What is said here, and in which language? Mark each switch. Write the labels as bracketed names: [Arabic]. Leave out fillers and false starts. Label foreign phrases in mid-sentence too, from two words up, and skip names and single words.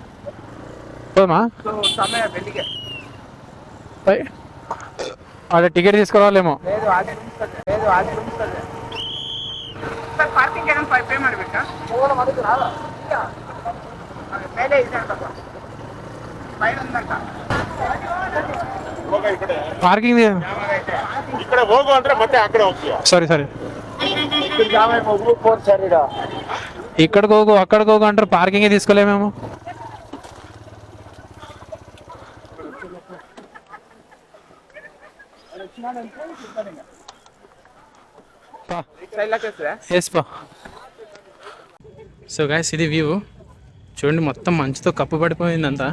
[Telugu] పోమా అదే టికెట్ తీసుకురావాలేమో. [English] parking payment [Telugu] పెట్టా పైన ఉందంట. [Kannada] ಪಾರ್ಕಿಂಗ್ ఇక్కడ ಹೋಗು ಅಂದ್ರೆ ಮತ್ತೆ ಆ ಕಡೆ ಹೋಗ್ತೀಯ. [Telugu] ಸರಿ ఇక్కడికి ಹೋಗು అక్కడికి ಹೋಗು అంటారు, పార్కింగ్ తీసుకోలేమేమో. [English] so guys [Telugu] ఇది వ్యూ చూడండి, మొత్తం మంచుతో కప్పు పడిపోయిందంతా.